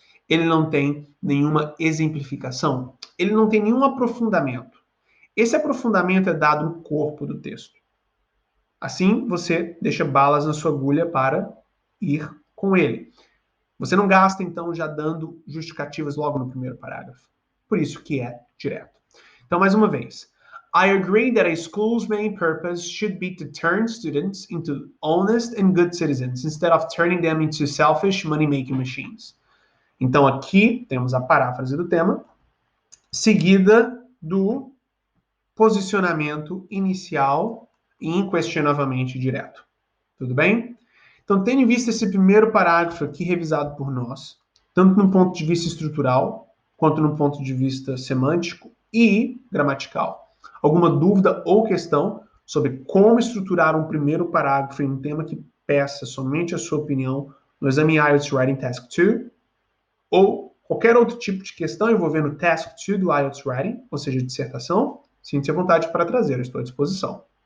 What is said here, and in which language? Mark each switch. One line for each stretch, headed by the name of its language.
Portuguese: Ele não tem nenhuma exemplificação. Ele não tem nenhum aprofundamento. Esse aprofundamento é dado no corpo do texto. Assim, você deixa balas na sua agulha para ir com ele. Você não gasta, então, já dando justificativas logo no primeiro parágrafo. Por isso que é direto. Então, mais uma vez.
English: I agree that a school's main purpose should be to turn students into honest and good citizens, instead of turning them into selfish money-making machines.
Portuguese: Então, aqui temos a paráfrase do tema, seguida do posicionamento inicial e inquestionavelmente direto. Tudo bem? Então, tendo em vista esse primeiro parágrafo aqui revisado por nós, tanto no ponto de vista estrutural, quanto no ponto de vista semântico e gramatical, alguma dúvida ou questão sobre como estruturar um primeiro parágrafo em um tema que peça somente a sua opinião no exame IELTS Writing Task 2, ou qualquer outro tipo de questão envolvendo Task 2 do IELTS Writing, ou seja, dissertação, sinta-se à vontade para trazer, eu estou à disposição.